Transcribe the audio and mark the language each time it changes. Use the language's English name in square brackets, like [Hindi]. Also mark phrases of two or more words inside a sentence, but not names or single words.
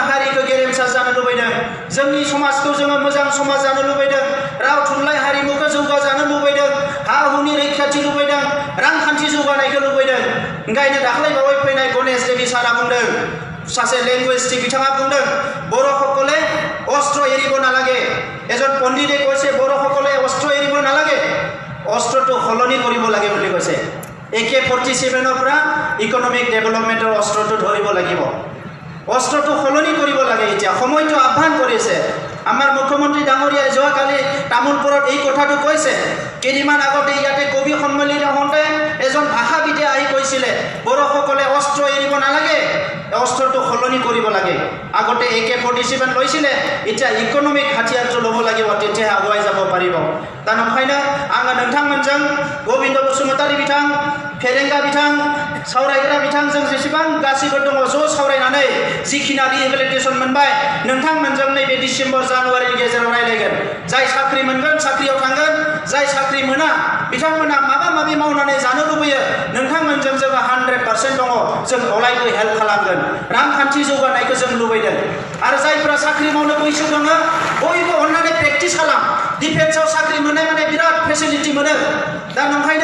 [Bodo] हारिखौ गेरेमसा जानो लुबैदों जोंनि समाजखौ जोङो मोजां समाज जानो लुबैदों राव थुनलाइ हारिमुखौ जौगाजानो लुबैदों हा हुनि रैखाथि लुबैदों रांखान्थि जौगानायखौ लुबैदों ओंखायनो दाख्लै बावै फैनाय गणेश देवी सारा बुंदों सासे लेंगुवेजटिक बिथाङा बुंदों [Assamese] বৰ সকলে অস্ত্ৰ এৰিব নালাগে एজন পণ্ডিতে কৈছে বৰ সকলে অস্ত্ৰ এৰিব নালাগে অস্ত্ৰটো সলনি কৰিব লাগে বুলি কৈছে AK-47 ৰ পৰা [English] economic development [Assamese] অস্ত্ৰটো ধৰিব লাগিব অস্ত্ৰটো সলনি কৰিব লাগে এতিয়া সময়টো আহ্বান কৰিছে আমাৰ মুখ্যমন্ত্ৰী ডাঙৰীয়াই যোৱাকালি তামুলপুৰত এই কথাটো কৈছে কেইদিনমান আগতে ইয়াতে কবি সন্মিলনী হওঁতে এজন ভাষাবিদে আহি কৈছিলে বৰ সকলে অস্ত্ৰ এৰিব নালাগে অস্ত্ৰটো সলনি কৰিব লাগে আগতে AK-47 লৈছিলে এতিয়া ইকোনমিক হাতিয়াৰটো ল'ব লাগিব তেতিয়া আগুৱাই যাব পাৰিব [Bodo] दा नंखायनो आङो नोंथांमोनजों गबिन्द बसुमतारी बिथां फेरेंगा बिथां सावरायग्रा बिथां जों जेसेबां गासिबो दङ ज' सावरायनानै जिखिना रिहेबिलिटेसन मोनबाय नोंथांमोनजों नैबे डिसेम्बर जानुवारिनि गेजेराव रायलायगोन जाय साख्रि मोनगोन साख्रियाव थांगोन जाय साख्रि मोना बिथांमोना माबा माबि मावनानै जानो लुबैयो नोंथांमोनजों जोङो 100% दङ जों अरायबो हेल्प खालामगोन रांखान्थि जौगानायखौ जों लुबैदों आरो जायफोरा साख्रि मावनो बैसो दङ बयबो अननानै प्रेक्टिस खालाम डिफेन्सआव साख्रि मोननाय माने बिराद फेसिलिटि मोनो दा नंखायनो